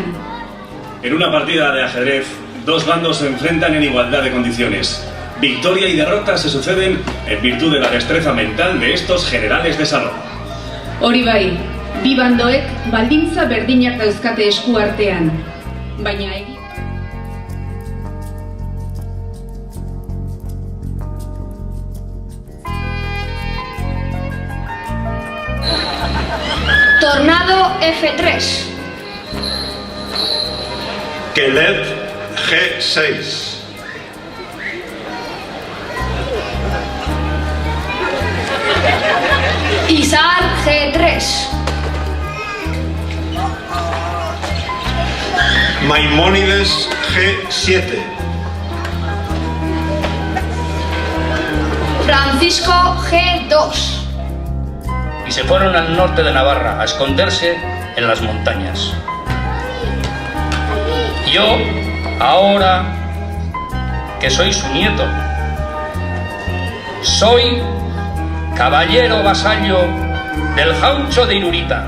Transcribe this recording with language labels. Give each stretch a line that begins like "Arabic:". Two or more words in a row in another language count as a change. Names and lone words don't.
Spanish: En una partida de ajedrez, dos bandos se enfrentan en igualdad de condiciones. Victoria y derrota se suceden en virtud de la destreza mental de estos generales de salón.
Basque: Hori bai, bi bandoek baldintza berdinak dauzkate esku artean. Baina Tornado F3. Quelet G6. Izar G3. Maimónides G7. Francisco G2.
Spanish: Y se fueron al norte de Navarra a esconderse en las montañas. Yo, ahora que soy su nieto, soy caballero vasallo del Jaucho de Irurita.